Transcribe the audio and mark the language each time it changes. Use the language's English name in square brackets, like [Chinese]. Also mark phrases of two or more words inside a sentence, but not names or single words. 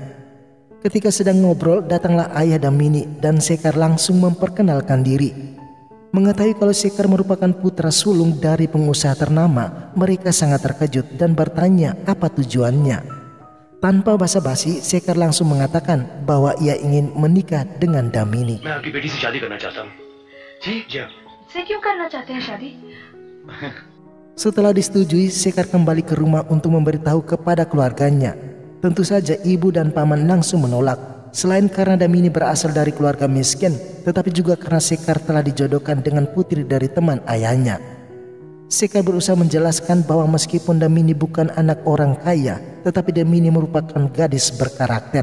[Indonesian] Ketika sedang ngobrol, datanglah ayah Damini dan Shekhar langsung memperkenalkan diri. Mengetahui kalau Shekhar merupakan putra sulung dari pengusaha ternama, mereka sangat terkejut dan bertanya apa tujuannya. Tanpa basa-basi, Shekhar langsung mengatakan bahwa ia ingin menikah dengan Damini. [Hindi] मैं आपकी बेटी से शादी करना चाहता हूँ। जी जी। से क्यों करना चाहते हैं शादी? [Indonesian] Setelah disetujui, Shekhar kembali ke rumah untuk memberitahu kepada keluarganya. Tentu saja ibu dan paman langsung menolak. Selain karena Damini berasal dari keluarga miskin, tetapi juga karena Shekhar telah dijodohkan dengan putri dari teman ayahnya. Shekhar berusaha menjelaskan bahwa meskipun Damini bukan anak orang kaya, tetapi Damini merupakan gadis berkarakter.